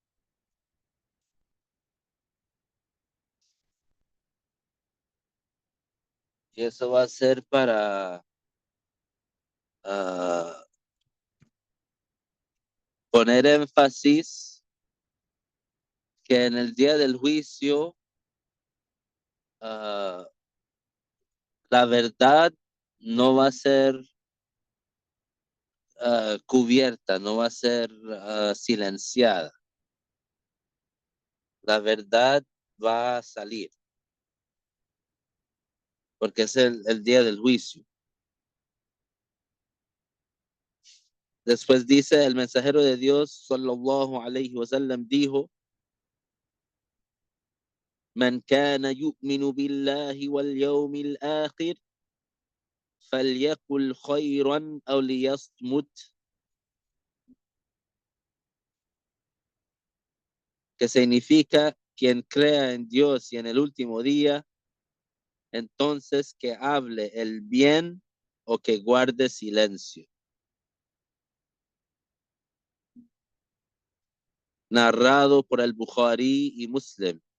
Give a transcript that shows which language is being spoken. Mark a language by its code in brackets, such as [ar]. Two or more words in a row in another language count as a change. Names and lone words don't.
[es] Y eso va a ser para ah, poner énfasis que en el día del juicio ah, la verdad no va a ser cubierta, no va a ser silenciada. La verdad va a salir, porque es el día del juicio. Después dice el mensajero de Dios, [ar] صلى الله عليه وسلم, dijo, من كان يؤمن بالله واليوم الآخر فليقل خيرا أو ليصمت. [es] Que significa quien crea en Dios y en el último día, entonces que hable el bien o que guarde silencio. Narrado por el Bukhari y Muslim.